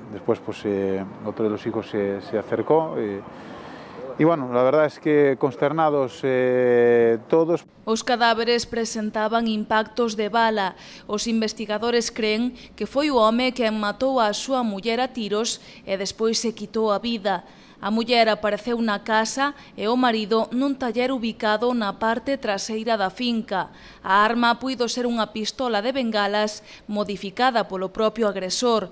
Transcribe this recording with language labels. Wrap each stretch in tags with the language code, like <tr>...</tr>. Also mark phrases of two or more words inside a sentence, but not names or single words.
<es>Después pues otro de los hijos se acercó. Y bueno, la verdad es que consternados todos.</es> <gl>Os cadáveres presentaban impactos de bala. Os investigadores creen que foi o home quen matou a súa muller a tiros e despois se quitou a vida. A muller apareceu na casa e o marido nun taller ubicado na parte traseira da finca. A arma puido ser unha pistola de bengalas modificada polo propio agresor.</gl>